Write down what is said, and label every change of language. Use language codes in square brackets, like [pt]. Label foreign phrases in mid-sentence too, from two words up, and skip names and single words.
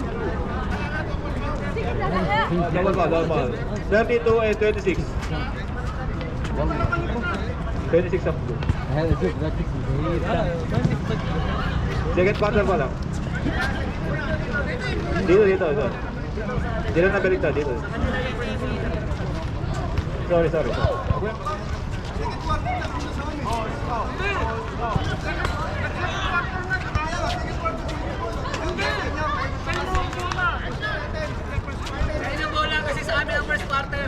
[en] double foul 32 and 26 [ar] والله [en] 26 of blue. [ar] هذا شوف ذاك اسمه زهير [en] Jacket partner [tl] pa lang. Dito. Dito na balik dito. Sorry. Kasi sa amin ang [en] first quarter.